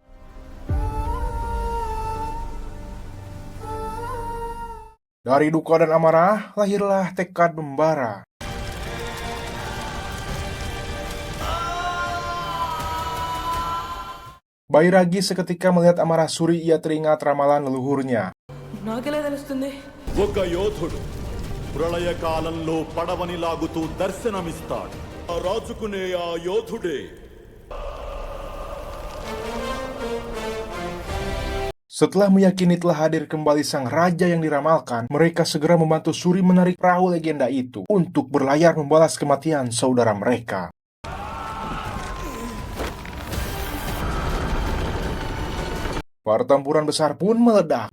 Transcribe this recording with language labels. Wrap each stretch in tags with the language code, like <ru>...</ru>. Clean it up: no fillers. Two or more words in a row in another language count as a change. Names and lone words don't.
<id>Dari duka dan amarah, lahirlah tekad membara. Bairagi seketika melihat amarah Suri, ia teringat ramalan leluhurnya.</id> <te>ఒక యోధుడు ప్రళయకాలంలో పడవని లాగుతూ దర్శనమిస్తాడు. ఆ రాజుకునే ఆ యోధుడే</te> <id>Setelah meyakini telah hadir kembali sang raja yang diramalkan, mereka segera membantu Suri menarik perahu legenda itu untuk berlayar membalas kematian saudara mereka. Pertempuran besar pun meledak.</id>